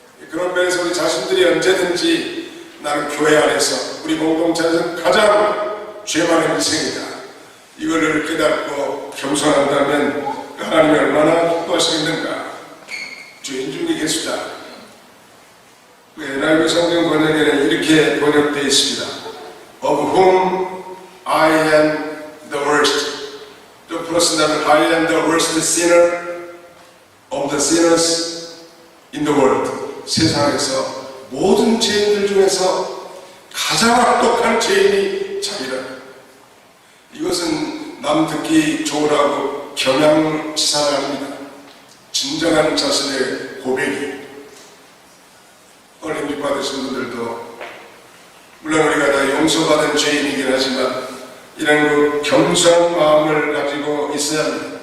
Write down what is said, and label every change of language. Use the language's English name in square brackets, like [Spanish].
[Korean] 그런 면에서 우리 자신들이 언제든지 나는 교회 안에서 우리 공동체에서 가장 죄 많은 인생이다, 이걸 깨닫고 겸손한다면 하나님이 얼마나 기뻐하시겠는가. 죄인 중에 괴수다. NIV 성경 번역에는 이렇게 번역되어 있습니다. [English] Of whom I am the worst. [Korean] 또 플러스는 [English] I am the worst sinner of the sinners in the world. [Korean] 세상에서 모든 죄인들 중에서 가장 악독한 죄인이 자기라. 이것은 남 듣기 좋으라고 경향치사를 합니다. 진정한 자신의 고백이. 오늘 임직 받으신 분들도 물론 우리가 다 용서받은 죄인이긴 하지만 이런 그 겸손한 마음을 가지고 있어야 합니다.